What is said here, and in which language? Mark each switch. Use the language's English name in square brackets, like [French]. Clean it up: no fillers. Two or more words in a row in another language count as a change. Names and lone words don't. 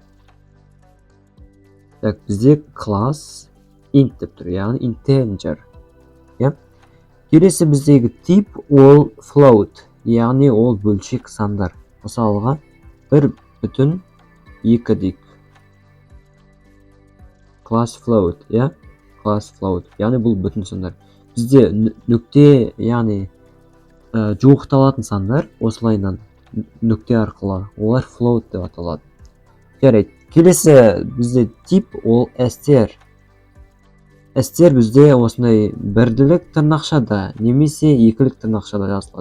[Kazakh] Бізде класс int деп тұр, яғни integer. Келесі біздегі тип ол float, яғни ол бөлшек сандар. Мысалға 1,2 дейік. [English] Class float, class float, [Kazakh] яғни бұл бүтін сандар. Бізде нүкте, яғни жуықталатын сандар, осылайынан нүкте арқылы, олар float деп аталады. Келесі бізде тип ол str. Str бізде осындай бірділік тырнақшада, немесе екілік тырнақшада жазылады.